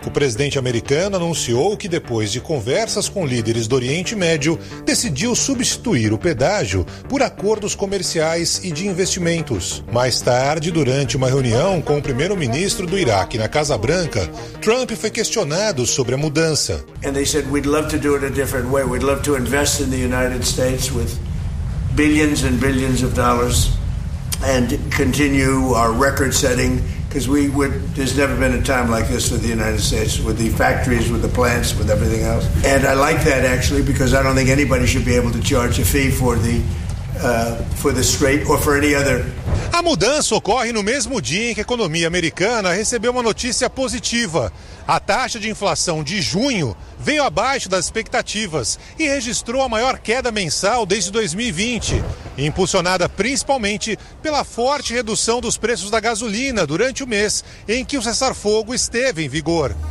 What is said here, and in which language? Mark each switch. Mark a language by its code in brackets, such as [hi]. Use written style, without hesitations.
[pt] O presidente americano anunciou que, depois de conversas com líderes do Oriente Médio, decidiu substituir o pedágio por acordos comerciais e de investimentos. Mais tarde, durante uma reunião com o primeiro-ministro do Iraque na Casa Branca, Trump foi questionado sobre a mudança. [en] And they said we'd love to do it a different way. We'd love to invest in the United States with billions and billions of dollars and continue our record setting, because there's never been a time like this with the United States, with the factories, with the plants, with everything else. And I like that actually, because I don't think anybody should be able to charge a fee for the Strait or for any other. [pt] A mudança ocorre no mesmo dia em que a economia americana recebeu uma notícia positiva. A taxa de inflação de junho veio abaixo das expectativas e registrou a maior queda mensal desde 2020, impulsionada principalmente pela forte redução dos preços da gasolina durante o mês em que o cessar-fogo esteve em vigor.